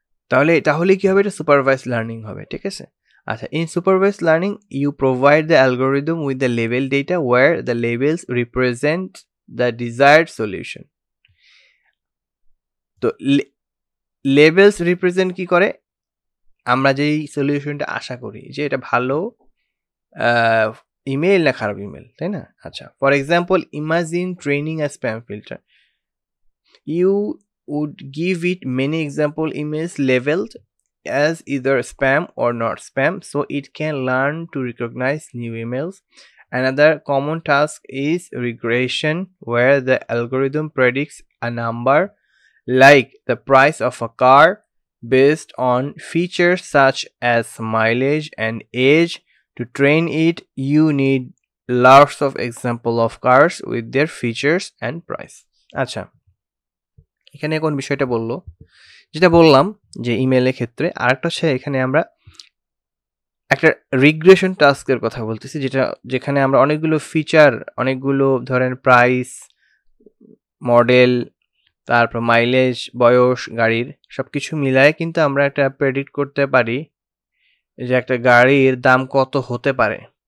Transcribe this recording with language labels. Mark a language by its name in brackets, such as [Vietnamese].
[Bangla] তাহলে কি হবে, এটা সুপারভাইজ লার্নিং হবে, ঠিক আছে। [English] আচ্ছা, in supervise learning you provide the algorithm with the label data where the labels represent the desired solution. [Bangla] তো লেবেলস রিপ্রেজেন্ট কি করে, আমরা যেই সলিউশনটা আশা করি যে এটা ভালো ইমেল না খারাপ ইমেল, তাই না? [English] আচ্ছা, for example imagine training a spam filter, you would give it many example emails labeled as either spam or not spam so it can learn to recognize new emails. Another common task is regression where the algorithm predicts a number like the price of a car based on features such as mileage and age. To train it, you need lots of example of cars with their features and price. [Bangla] আচ্ছা, এখানে কোন বিষয়টা বললো, যেটা বললাম যে ইমেলের ক্ষেত্রে, আরেকটা হচ্ছে এখানে আমরা একটা রিগ্রেশন টাস্কের কথা বলতেছি, যেখানে আমরা অনেকগুলো ফিচার, অনেকগুলো ধরেন প্রাইস, মডেল, তারপর মাইলেজ, বয়স, গাড়ির সবকিছু মিলায় কিন্তু আমরা একটা প্রেডিক্ট করতে পারি যে একটা গাড়ির দাম কত হতে পারে।